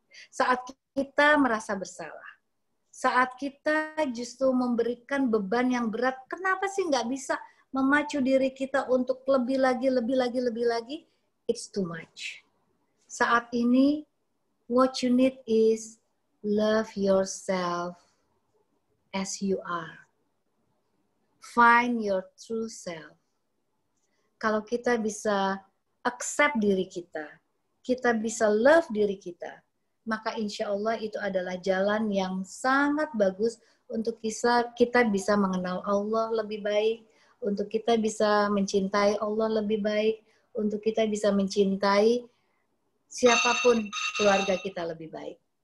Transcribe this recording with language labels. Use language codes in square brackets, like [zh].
[id] Saat kita merasa bersalah. Saat kita justru memberikan beban yang berat, kenapa sih nggak bisa memacu diri kita untuk lebih lagi, [en] it's too much. [id] Saat ini, [en] what you need is Love yourself as you are. Find your true self. [id] Kalau kita bisa accept diri kita, kita bisa love diri kita, maka insya Allah itu adalah jalan yang sangat bagus untuk kita bisa mengenal Allah lebih baik, untuk kita bisa mencintai Allah lebih baik, untuk kita bisa mencintai siapapun keluarga kita lebih baik.